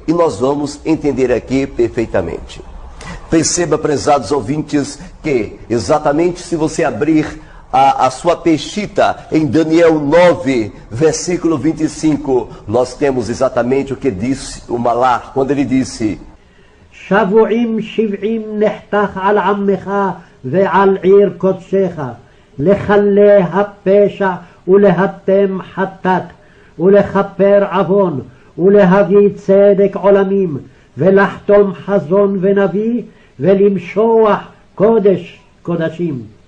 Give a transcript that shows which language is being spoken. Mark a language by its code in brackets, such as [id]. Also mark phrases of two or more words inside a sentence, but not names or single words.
[pt] E nós vamos entender aqui perfeitamente. Perceba, prezados ouvintes, que exatamente se você abrir a sua peshita em Daniel 9, versículo 25, nós temos exatamente o que disse o Malach, quando ele disse: [he] שבועים שבעים נחתך על עמך ועל עיר קודשך, לכלה הפשע ולהתם חטאת, ולכפר עוון, ולהביא צדק עולמים, ולחתום חזון ונביא, ולמשוח קודש קודשים.